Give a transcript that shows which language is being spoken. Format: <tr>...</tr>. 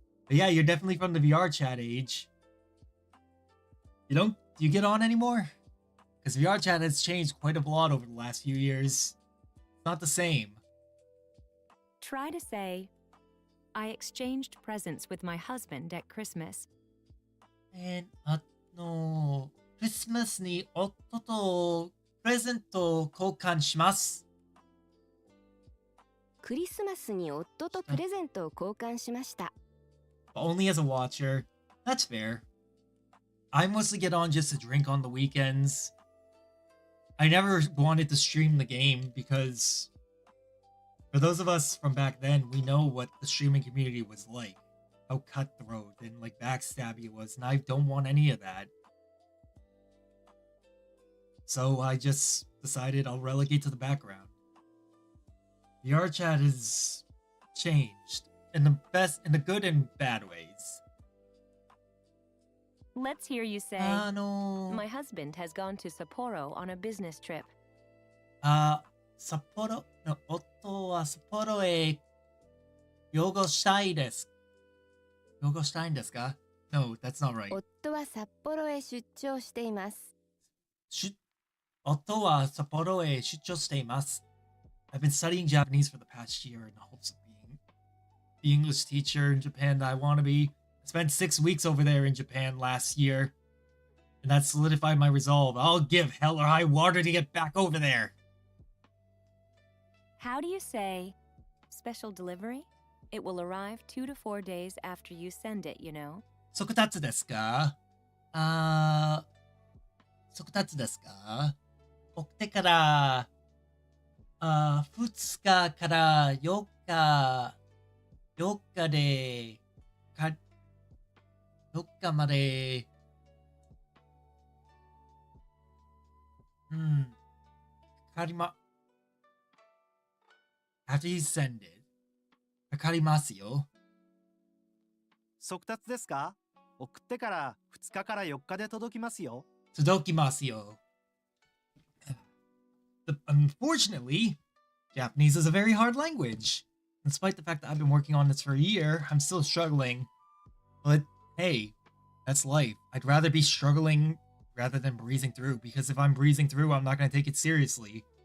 <en>But yeah, you're definitely from the VR chat age. Do you get on anymore? Because VR chat has changed quite a lot over the last few years. It's not the same. Try to say, "I exchanged presents with my husband at Christmas."</en> <ja>And クリスマスに夫とプレゼントを交換します。クリスマスに夫とプレゼントを交換しました。</ja> <en>Only as a watcher. That's fair. I mostly get on just to drink on the weekends. I never wanted to stream the game because for those of us from back then, we know what the streaming community was like. How cutthroat and like backstabby it was, and I don't want any of that. So I just decided I'll relegate to the background. VR chat has changed in the good and bad ways. Let's hear you say, 'My husband has gone to Sapporo on a business trip.'</en> <ja>札幌の夫は札幌へ養護したいです。養護したいんですか?</ja> <en>No, that's not right.</en> <ja>夫は札幌へ出張しています。夫は札幌へ出張しています。</ja> <en>I've been studying Japanese for the past year in hopes of being the English teacher in Japan that I want to be. I spent 6 weeks over there in Japan last year, and that solidified my resolve. I'll give hell or high water to get back over there. How do you say special delivery? It will arrive 2 to 4 days after you send it, you know.</en> <ja>速達ですか？速達ですか？送ってから、2日から4日、4日で、4日まで、かかりま、</ja> <en>after you send it,</en> <ja>かかりますよ。速達ですか？送ってから2日から4日で届きますよ。届きますよ。</ja> <en>Unfortunately, Japanese is a very hard language. Despite the fact that I've been working on this for a year, I'm still struggling. But hey, that's life. I'd rather be struggling rather than breezing through, because if I'm breezing through, I'm not going to take it seriously.</en>